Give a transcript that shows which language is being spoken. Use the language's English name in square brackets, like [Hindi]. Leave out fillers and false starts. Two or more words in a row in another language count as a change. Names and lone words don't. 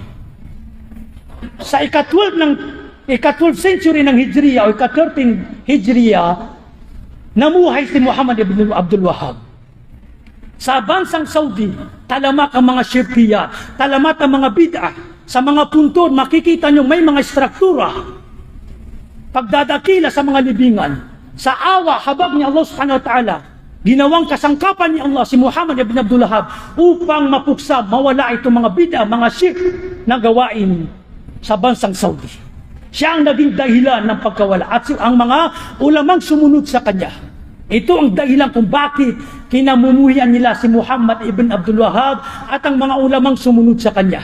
[Filipino] Sa ika-12 century ng Hijriya o ika-13 Hijriya, namuhay si Muhammad ibn Abdul Wahhab. Sa bansang Saudi, talamak ang mga shirkiya, talamak ang mga bid'ah. Sa mga puntod, makikita nyo may mga struktura, pagdadakila sa mga libingan. Sa awa, habag ni Allah [Arabic] سبحانه وتعالى, [Filipino] ginawang kasangkapan ni Allah si Muhammad ibn Abdul Wahhab upang mapuksa, mawala itong mga bid'ah, mga shirk na gawain sa bansang Saudi. Siya ang naging dahilan ng pagkawala at ang mga ulamang sumunod sa kanya. Ito ang dahilan kung bakit kinamumuhian nila si Muhammad ibn Abdul Wahhab at ang mga ulamang sumunod sa kanya.